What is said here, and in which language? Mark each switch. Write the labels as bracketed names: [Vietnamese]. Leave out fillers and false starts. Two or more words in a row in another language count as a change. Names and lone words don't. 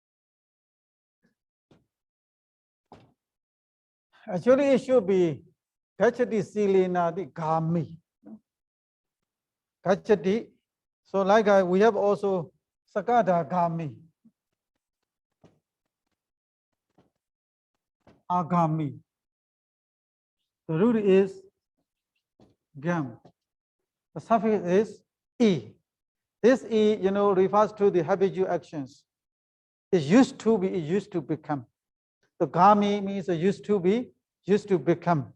[English] Actually, it should be [Pali] Gachati silenadi gami. [English] Gachati. So like we have also [Pali] sakada gami. [English] Agami. The root is gam. The suffix is e. This e, refers to the habitual actions. It used to be, it used to become. The gami means it used to be, used to become.